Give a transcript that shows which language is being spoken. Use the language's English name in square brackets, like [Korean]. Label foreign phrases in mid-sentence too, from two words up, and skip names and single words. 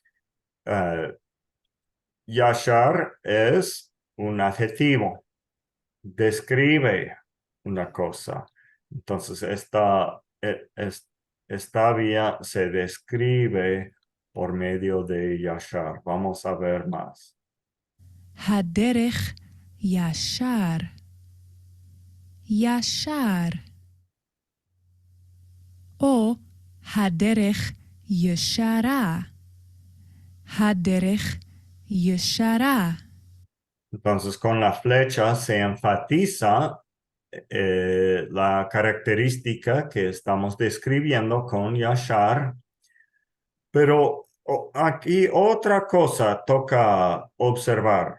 [Spanish] Yashar es un adjetivo. Describe una cosa. Entonces, esta vía se describe por medio de Yashar. Vamos a ver más. [Hebrew] הדרך ישר. ישר. או הדרך ישרה. הדרך ישרה. [Spanish] Entonces, con la flecha se enfatiza la característica que estamos describiendo con Yashar. Pero aquí otra cosa toca observar.